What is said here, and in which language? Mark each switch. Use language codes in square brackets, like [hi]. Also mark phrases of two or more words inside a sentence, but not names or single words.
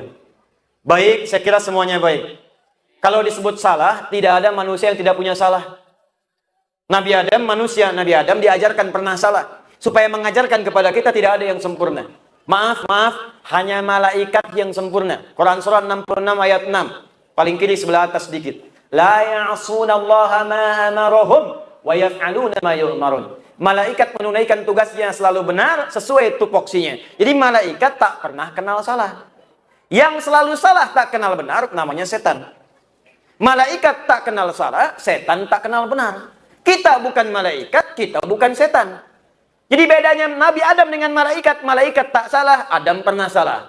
[id] Baik, saya kira semuanya baik. Kalau disebut salah, tidak ada manusia yang tidak punya salah. Nabi Adam, manusia, Nabi Adam diajarkan pernah salah. Supaya mengajarkan kepada kita tidak ada yang sempurna. Maaf, hanya malaikat yang sempurna. Quran surah 66 ayat 6. Paling kiri sebelah atas sedikit. [ar] لا يعصون الله ما أمرهم ويفعلون ما يؤمرون. [id] Malaikat menunaikan tugasnya selalu benar sesuai tupoksinya. Jadi malaikat tak pernah kenal salah. Yang selalu salah tak kenal benar namanya setan. Malaikat tak kenal salah, setan tak kenal benar. Kita bukan malaikat, kita bukan setan. Jadi bedanya Nabi Adam dengan malaikat, malaikat tak salah, Adam pernah salah.